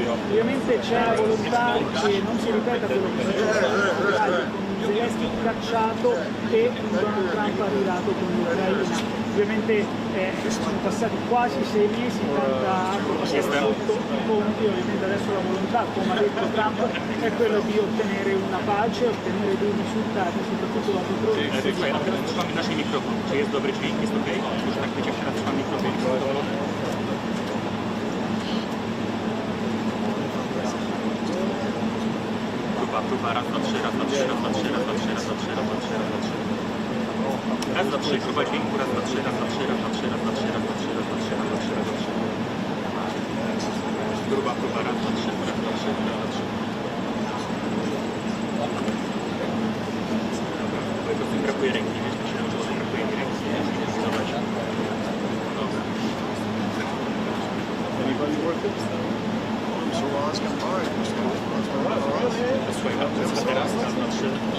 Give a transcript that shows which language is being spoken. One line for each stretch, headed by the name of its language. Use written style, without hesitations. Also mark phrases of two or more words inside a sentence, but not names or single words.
Italian: Ovviamente c'è la volontà che non si ripeta quello che succede con Zelensky cacciato e Donald Trump arrivato con l'Ucraina. Ovviamente sono passati quasi 6 mesi, tanta acqua sotto i ponti, ovviamente adesso la volontà, come ha detto Trump, è quella di ottenere una pace, ottenere dei risultati, soprattutto dopo i progressi.
Polish: A teraz trzymamy nasz mikrofon. Czy jest dobry dźwięk? Jest ok? Może tak być, jak teraz trzymam mikrofon. Próba, raz, dwa, trzy, raz, dwa, trzy, raz, dwa, trzy, raz, dwa, trzy, raz, dwa, trzy, raz, dwa, trzy, raz, dwa, trzy. Raz, dwa, trzy, próba dźwięku, raz, dwa, trzy, raz, dwa, trzy, raz, dwa, trzy, raz, dwa, trzy, raz, dwa, trzy, raz, dwa, trzy, raz, dwa, trzy, raz, dwa, trzy. Próba, raz, dwa, trzy, raz, dwa, trzy, raz, dwa, trzy. Po prostu brakuje ręki, wiesz, myślałem, że brakuje mi ręki. Zobacz. Dobra.
English: Anybody work it? Mr. Alaska, fine.
Polish: Słuchaj, a teraz, raz, dwa, trzy.